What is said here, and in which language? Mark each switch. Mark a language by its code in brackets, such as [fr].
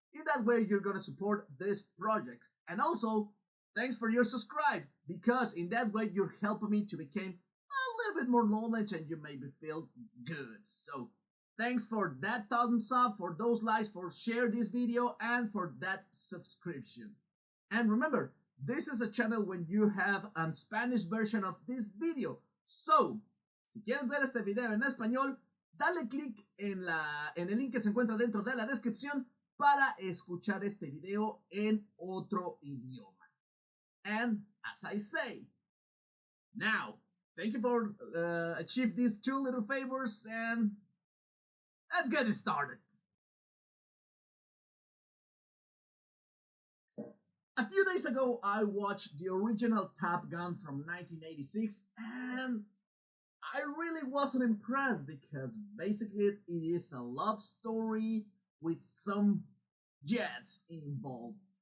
[en] In that way, you're gonna support this project. And also, thanks for your subscribe, because in that way, you're helping me to become a little bit more knowledge and you make me feel good. So, thanks for that thumbs up, for those likes, for share this video, and for that subscription. And remember, this is a channel when you have a Spanish version of this video. [es] So, si quieres ver este video en español, dale click en el link que se encuentra dentro de la descripción para escuchar este video en otro idioma. [en] And as I say, now, thank you for achieving these two little favors, and let's get it started. A few days ago, I watched the original Top Gun from 1986, and I really wasn't impressed because basically it is a love story with some jets involved.